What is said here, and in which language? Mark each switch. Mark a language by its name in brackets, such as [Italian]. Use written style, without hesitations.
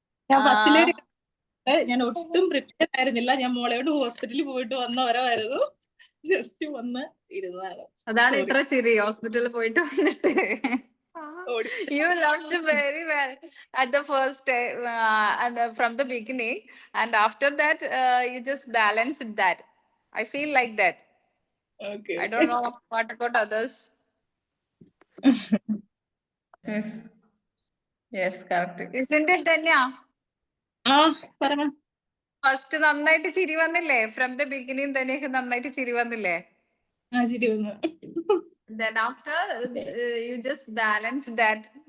[Malayalam] ഞാൻ ബസ്സിലെ ഞാൻ ഒട്ടും പ്രിപ്പയർ ആയിരുന്നില്ല. ഞാൻ മോളയോട് ഹോസ്പിറ്റലിൽ പോയിട്ട് വന്നവരായിരുന്നു. ജസ്റ്റ് വന്ന് ഇരുന്നതാണ്. അതാണ് ഇത്ര ചിരി ഹോസ്പിറ്റലിൽ പോയിട്ട് വന്നിട്ട്. [English] You learned very well at the first day and from the beginning, and after that you just balanced that. I feel like that. Okay. I don't know what about others. Yes. Yes, correct. Isn't it, Danya? [Malayalam] ആ പറഞ്ഞോ. First നന്നായിട്ട് ചിരി വന്നില്ലേ? [English] from the beginning [Malayalam] തന്നെ നന്നായിട്ട് ചിരി വന്നില്ലേ? ആ ചിരി വന്നു. [English] Then after you just balance that.